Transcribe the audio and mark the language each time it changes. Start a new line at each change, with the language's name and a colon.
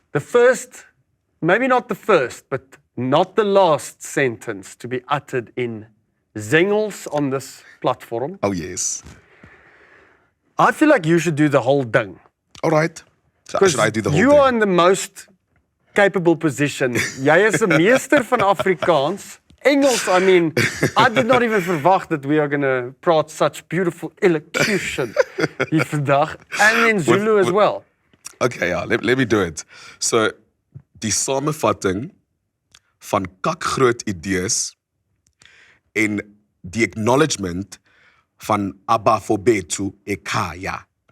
English: The first, maybe not the first, but not the last sentence to be uttered in Zengels on this platform. Oh, yes. I feel like you should do the whole ding. All right. So should I do the whole you thing? are in the most capable position.
Afrikaans: Jy is 'n meester van Afrikaans.
English: Engels, I mean, I did not even
Afrikaans: verwag
English: that we are going to
Afrikaans: praat
English: such beautiful elocution
Afrikaans: hier vandag.
English: And in Zulu as well. Okay, yeah, let me do it. So,
Afrikaans: die samevatting van Kakgroot idees en die
English: acknowledgement van
Zulu: Abafobethu ekhaya.